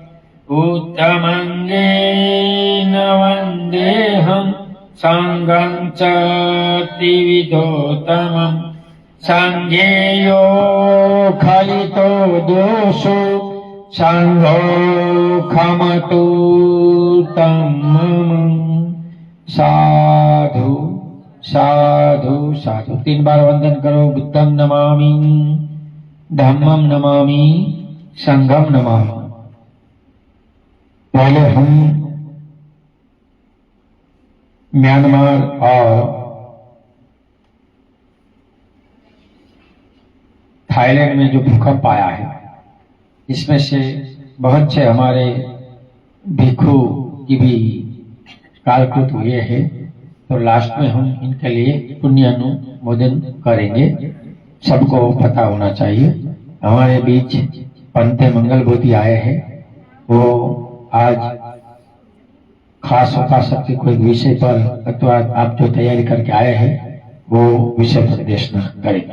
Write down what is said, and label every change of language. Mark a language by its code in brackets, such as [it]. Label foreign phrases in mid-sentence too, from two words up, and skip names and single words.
[pi] उत्तमङ्गेन वन्देऽहं संघं च त्रिविधोत्तमम्। संघेयो खलितो दोषो संघो खमतु तम्। साधु साधु साधु। [hi] 3 बार वंदन करो। [pi] बुद्धं नमामि, धम्मं नमामि, संघं नमामि। [hi] पहले हम म्यांमार और थाईलैंड में जो भूकंप आया है, इसमें से बहुत से हमारे भिक्षु की भी कालकृत हुए हैं। तो लास्ट में हम इनके लिए पुण्य अनुमोदन करेंगे। सबको पता होना चाहिए, हमारे बीच पंते मंगलबोधी आए हैं। वो आज खास उपासक सकते कोई विषय पर अथवा आप जो तैयारी करके आए हैं वो विषय पर देशना करेंगे।